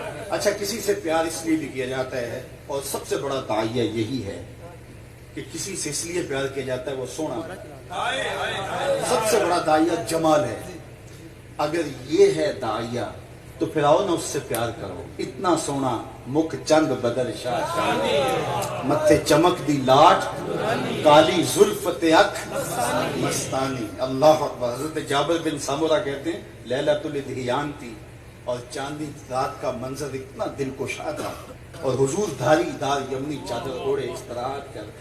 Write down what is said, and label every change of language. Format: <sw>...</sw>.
<ur>اچھا کسی سے پیار اس لیے بھی کیا جاتا ہے، اور سب سے بڑا داعیہ یہی ہے کہ کسی سے اس لیے پیار کیا جاتا ہے وہ سونا ہے. سب سے بڑا داعیہ جمال ہے. اگر یہ ہے داعیہ تو پھر آؤ نا اس سے پیار کرو.</ur> <pa>اتنا سونا مکھ چند بدر شاہ شانی، متھے چمک دی لاٹ کالی زلفت اکھ مستانی.</pa> <ur>اللہ اکبر. حضرت جابر بن سامورہ کہتے ہیں لیلۃ الادھیان تھی اور چاندنی رات کا منظر اتنا دل کشا تھا، اور حضور دھاری دار یمنی چادر اوڑے اس طرح کر.</ur>